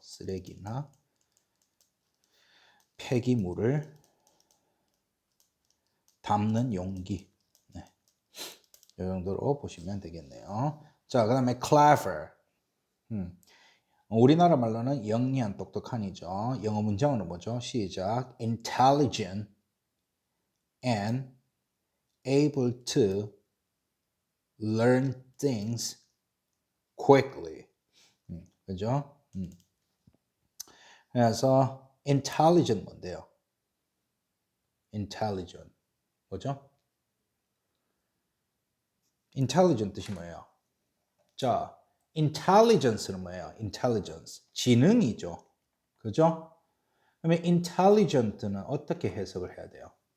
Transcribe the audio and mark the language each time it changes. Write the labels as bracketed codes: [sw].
[ko] 쓰레기나 폐기물을 담는 용기. 네. 이 정도로 보시면 되겠네요. 자, 그다음에 clever. 음. 우리나라 말로는 영리한, 똑똑한이죠. 영어 문장으로 뭐죠? 시작. [en] intelligent and able to learn things quickly. [ko] 그죠? 그래서 intelligent 뭔데요? intelligent 뭐죠? intelligent 뜻이 뭐예요? 자, intelligence는 뭐예요? intelligence 지능이죠. 그죠? 그러면 intelligent는 어떻게 해석을 해야 돼요?